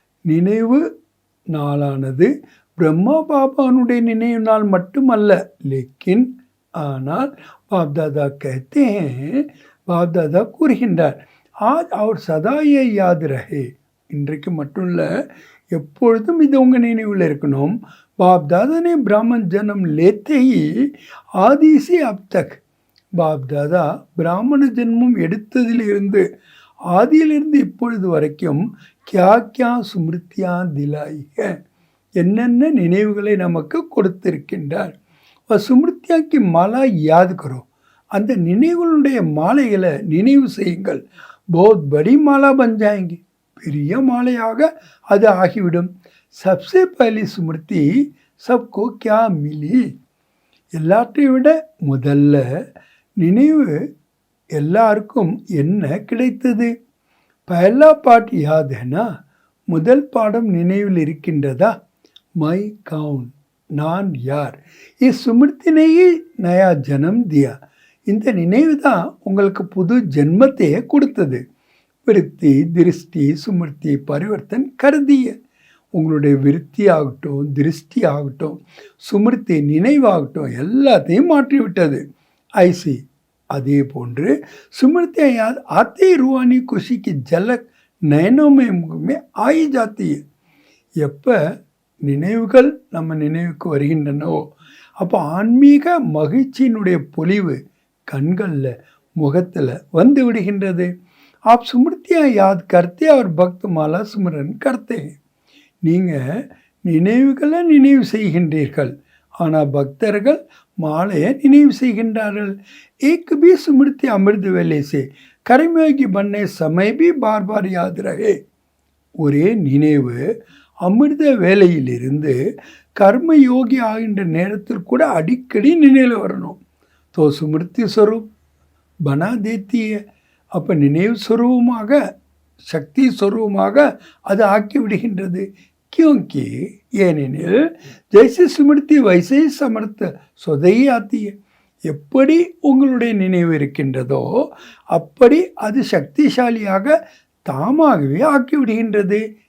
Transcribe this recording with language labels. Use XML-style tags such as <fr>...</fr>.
<ta>நினைவு நாளானது பிரம்மா பாபானுடைய நினைவு நாள் மட்டுமல்ல.</ta> <hi>लेकिन</hi> <ta>ஆனால்</ta> <hi>बाप दादा कहते हैं, बाप दादा</hi> <ta>கூறுகின்றார்,</ta> <hi>आज और सदा ये याद रहे.</hi> <ta>இன்றைக்கு மட்டும் இல்லை, எப்பொழுதும் இது உங்கள் நினைவில் இருக்கணும்.</ta> <hi>बाप दादा ने ब्राह्मण जन्म लेते ही आदि से अब तक, बाप दादा</hi> <ta>பிராமண ஜென்மம் எடுத்ததிலிருந்து ஆதியிலிருந்து இப்பொழுது வரைக்கும்</ta> <hi>क्या क्या ஸ்மிருத்தியா திலாய் है,</hi> <ta>என்னென்ன நினைவுகளை நமக்கு கொடுத்திருக்கின்றார்.</ta> <hi>ஸ்மிருத்தியாக்கி மாலா யாத் கரோ,</hi> <ta>அந்த நினைவுகளுடைய மாலைகளை நினைவு செய்யுங்கள்.</ta> <hi>बहुत बड़ी माला बन जाएंगी,</hi> <ta>பெரிய மாலையாக அது ஆகிவிடும்.</ta> <hi>सबसे पहली स्मृति सबको क्या मिली,</hi> <ta>எல்லாற்றையும் விட முதல்ல நினைவு எல்லாருக்கும் என்ன கிடைத்தது.</ta> <hi>पहला पाठ याद है ना,</hi> <ta>முதல் பாடம் நினைவில் இருக்கின்றதா.</ta> <hi>மை कौन,</hi> <ta>நான் யார்.</ta> <hi>इस स्मृति ने ही नया जन्म दिया.</hi> <ta>இந்த நினைவு தான் உங்களுக்கு புது ஜென்மத்தையே கொடுத்தது.</ta> <hi>விருத்தி திருஷ்டி சுமிருத்தி பரிவர்த்தன் கருதிய,</hi> <ta>உங்களுடைய விருத்தி ஆகட்டும், திருஷ்டி ஆகட்டும், சுமிருத்தி நினைவாகட்டும், எல்லாத்தையும் மாற்றிவிட்டது.</ta> <hi>ஐசி</hi> <ta>அதே போன்று</ta> <hi>स्मृति याद आते ही रूहानी खुशी की झलक नयनों में आई जाती है.</hi> <ta>எப்போ நினைவுகள் நம்ம நினைவுக்கு வருகின்றனோ அப்போ ஆன்மீக மகிழ்ச்சியினுடைய பொலிவு கண்களில் முகத்தில் வந்து விடுகின்றது.</ta> <hi>आप स्मृतियाँ याद करते और भक्त माला स्मरण करते हैं.</hi> <ta>நீங்கள் நினைவுகளை நினைவு செய்கின்றீர்கள், ஆனால் பக்தர்கள் மாலையை நினைவு செய்கின்றார்கள்.</ta> <hi>एक भी स्मृति अमृत वेले से कर्मयोगी बनने समय भी बार बार याद रहे.</hi> <ta>ஒரே நினைவு அமிர்த வேலையிலிருந்து கர்மயோகி ஆகின்ற நேரத்தில் கூட அடிக்கடி நினைவில் வரணும்.</ta> <hi>तो स्मृति स्वरूप बना देती है.</hi> <ta>அப்போ நினைவு ஸ்வரூபமாக சக்தி ஸ்வரூபமாக அது ஆக்கி விடுகின்றது.</ta> <hi>क्योंकि</hi> <ta>ஏனெனில்</ta> <hi>ஜெய்சி ஸ்மிருதி வைசை சமர்த்த சொதையே ஆத்திய,</hi> <ta>எப்படி உங்களுடைய நினைவு இருக்கின்றதோ அப்படி அது சக்திசாலியாக தாமாகவே ஆக்கிவிடுகின்றது.</ta>